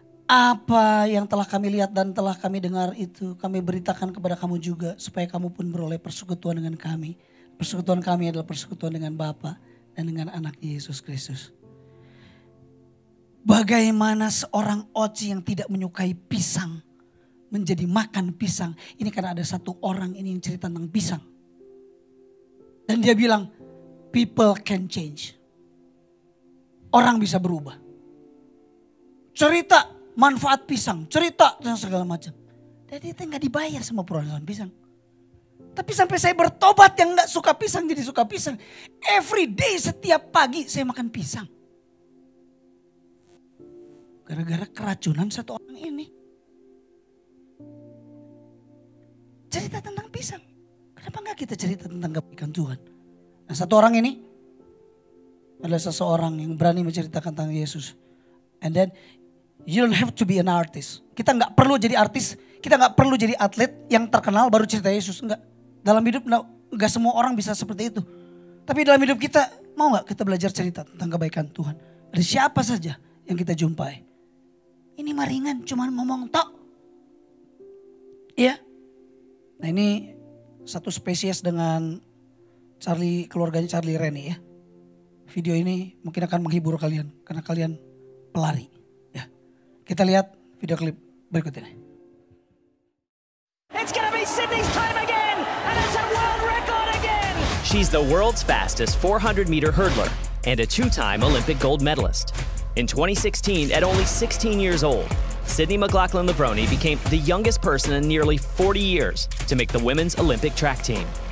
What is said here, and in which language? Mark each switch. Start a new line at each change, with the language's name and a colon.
Indonesian: Apa yang telah kami lihat dan telah kami dengar itu kami beritakan kepada kamu juga supaya kamu pun beroleh persekutuan dengan kami. Persekutuan kami adalah persekutuan dengan Bapa dan dengan anak Yesus Kristus. Bagaimana seorang Oci yang tidak menyukai pisang menjadi makan pisang. Ini karena ada satu orang ini yang cerita tentang pisang. Dan dia bilang,
English: people can change.
Indonesian: Orang bisa berubah. Cerita manfaat pisang, cerita dan segala macam. Dan dia nggak dibayar sama perusahaan pisang. Tapi sampai saya bertobat yang nggak suka pisang jadi suka pisang.
English: Every day
Indonesian: setiap pagi saya makan pisang. Gara-gara keracunan satu orang ini. Cerita tentang pisang. Kenapa enggak kita cerita tentang kebaikan Tuhan? Nah, satu orang ini adalah seseorang yang berani menceritakan tentang Yesus.
English: And then you don't have to be an artist.
Indonesian: Kita enggak perlu jadi artis. Kita enggak perlu jadi atlet yang terkenal baru cerita Yesus. Enggak. Dalam hidup enggak semua orang bisa seperti itu. Tapi dalam hidup kita mau enggak kita belajar cerita tentang kebaikan Tuhan? Ada siapa saja yang kita jumpai. Ini mah ringan, cuma ngomong tok. Iya. Nah ini satu spesies dengan keluarganya Charlie Rennie ya. Video ini mungkin akan menghibur kalian karena kalian pelari. Ya, kita lihat video klip berikut ini.
English: It's gonna be Sydney's time again, and it's a world record again. She's the world's fastest 400-meter hurdler and a two-time Olympic gold medalist. In 2016, at only 16 years old, Sydney McLaughlin-Levrone became the youngest person in nearly 40 years to make the women's Olympic track team.